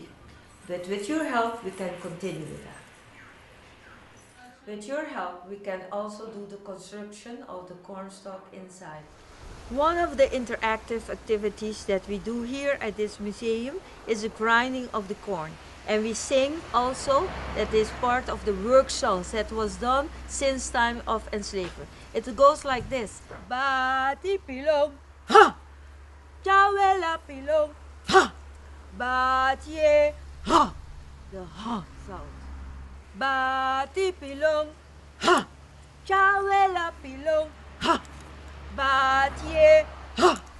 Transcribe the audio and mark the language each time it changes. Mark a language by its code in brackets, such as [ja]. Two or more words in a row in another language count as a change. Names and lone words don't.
[en] But with your help, we can continue with that. With your help, we can also do the construction of the corn stalk inside. One of the interactive activities that we do here at this museum is the grinding of the corn. And we sing also, that is part of the work songs that was done since time of enslavement. It goes like this. Bati pilong, ha! Chawela pilong, ha! Batie, ha! The ha sound. Bati pilong, ha! Chawela pilong, ha! Batie, ha!